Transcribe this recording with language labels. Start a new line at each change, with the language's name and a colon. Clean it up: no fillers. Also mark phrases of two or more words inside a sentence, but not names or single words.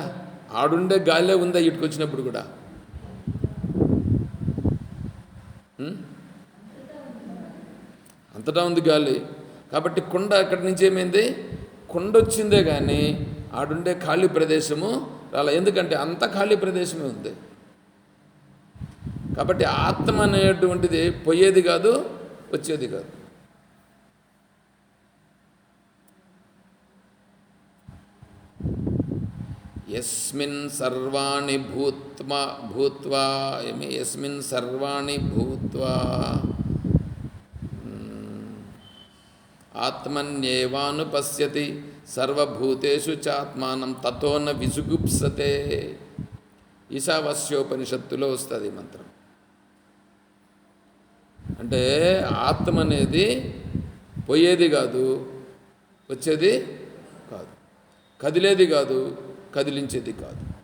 Telugu: ఆడుండే గాలే ఉందా ఇటుకు వచ్చినప్పుడు కూడా? అంతటా ఉంది గాలి. కాబట్టి కుండ అక్కడి నుంచి ఏమైంది? కుండ వచ్చిందే కానీ ఆడుండే ఖాళీ ప్రదేశము రాలా. ఎందుకంటే అంత ఖాళీ ప్రదేశమే ఉంది. కాబట్టి ఆత్మ అనేటువంటిది పోయేది కాదు, వచ్చేది కాదు.
Sanskrit: యస్మిన్ సర్వాణి భూత్వా యస్మిన్ సర్వాణి భూత్వా ఆత్మన్యేవానుపశ్యతి సర్వభూతేషు చాత్మానం తతో న విజుగుప్సతే.
Telugu: ఈశావాస్యోపనిషత్తులో వస్తుంది మంత్రం. అంటే ఆత్మ అనేది పోయేది కాదు, వచ్చేది కాదు, కదిలేది కాదు, కదిలించేది కాదు.